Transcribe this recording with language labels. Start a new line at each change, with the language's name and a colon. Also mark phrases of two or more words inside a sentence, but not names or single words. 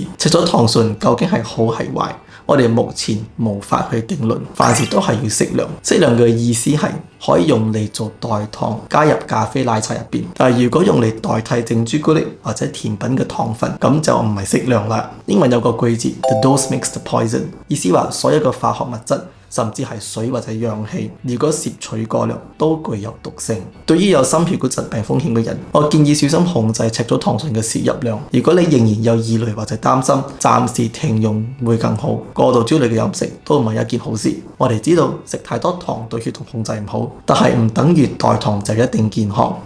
Cantonese: 赤藻糖醇究竟係好係壞，我哋目前無法去定論。凡事都係要適量。適量嘅意思係可以用嚟做代糖，加入咖啡奶茶入邊。但係如果用嚟代替淨朱古力或者甜品嘅糖分，咁就唔係適量啦。英文有個句子
English: The dose makes the poison，
Cantonese: 意思話所有嘅化學物質，甚至係水或者氧氣，如果攝取過量都具有毒性。對於有心血管疾病風險嘅人，我建議小心控制赤藻糖醇嘅攝入量。如果你仍然有疑慮或者擔心，暫時停用會更好。過度焦慮嘅飲食都唔係一件好事。我哋知道食太多糖對血糖控制唔好，但係唔等於代糖就一定健康。